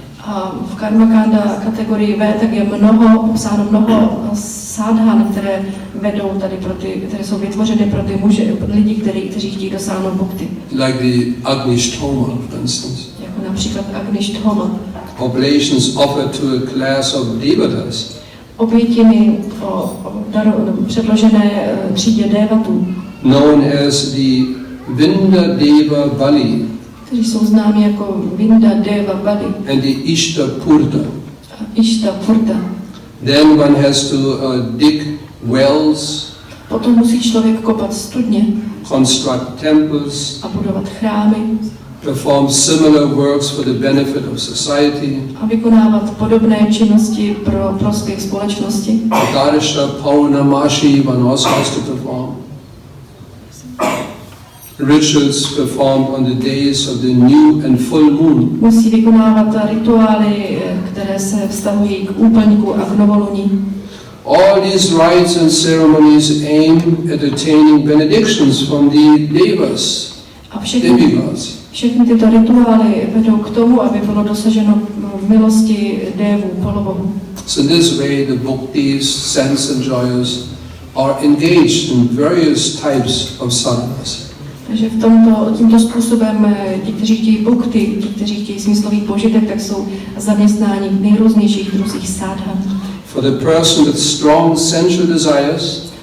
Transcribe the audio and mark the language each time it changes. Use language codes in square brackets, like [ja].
[cs] A v Karmakanda kategorii V tak je popsáno mnoho sadhan, které vedou tady které jsou vytvořeny pro ty lidi, kteří chtějí dosáhnout bhakti. [en] Like the Agnishtoma, for instance. [cs] Jako například Agnishtoma. [en] Oblations offered to a class of devatas. [cs] Obětiny předložené třídě devatů. [en] Known as the Vinda Deva Bali. [cs] Kteří jsou známi jako Vinda Deva Bali. [en] And the Ishta Purta. [cs] Ishta Purta. [en] Then one has to dig wells. [cs] Potom musí člověk kopat studně. [en] Construct temples. [cs] A budovat chrámy. [en] Perform similar works for the benefit of society. [cs] A vykonávat podobné činnosti pro prospěch společnosti. [en] Darsha Paurnamashi one also has to perform. Rituals performed on the days of the new and full moon. [cs] Musí vykonávat rituály, které se vztahují k úplňku a k novoluní. [en] All these rites and ceremonies aim at attaining benedictions from the devas, demigods. [cs] Všechny tyto rituály vedou k tomu, aby bylo dosaženo milosti dévů, polobohů. [en] So this way the bhaktis, sense enjoyers are engaged in various types of sadhanas. [cs] Takže tímto způsobem ti, kteří chtějí bhakti, ti, kteří chtějí smyslový požitek, tak jsou zaměstnáni v nejrůznějších druzích sadhan. [en] For the person with strong sensual desires,